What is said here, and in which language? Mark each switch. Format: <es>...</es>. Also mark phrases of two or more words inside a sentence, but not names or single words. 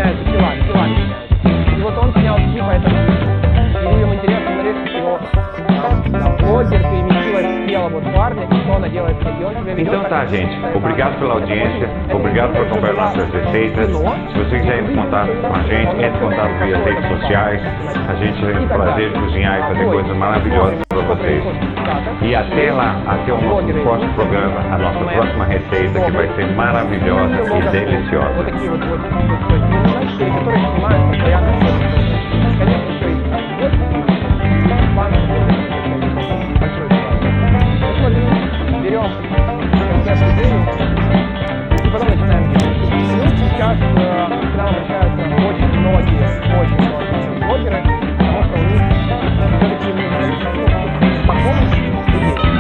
<pt>Então tá, gente, obrigado pela audiência, obrigado por acompanhar nossas receitas. Se você quiser entrar em contato com a gente, entre em contato via redes sociais. A gente tem o prazer de cozinhar e fazer coisas maravilhosas para vocês. E até lá, até o nosso próximo programa, a nossa próxima receita, que vai ser maravilhosa e deliciosa.</pt> <ru>Берем концепцию идею и потом начинаем делать. Сейчас к нам обращаются очень многие блогеры, потому что у них все-таки знакомых людей.</ru>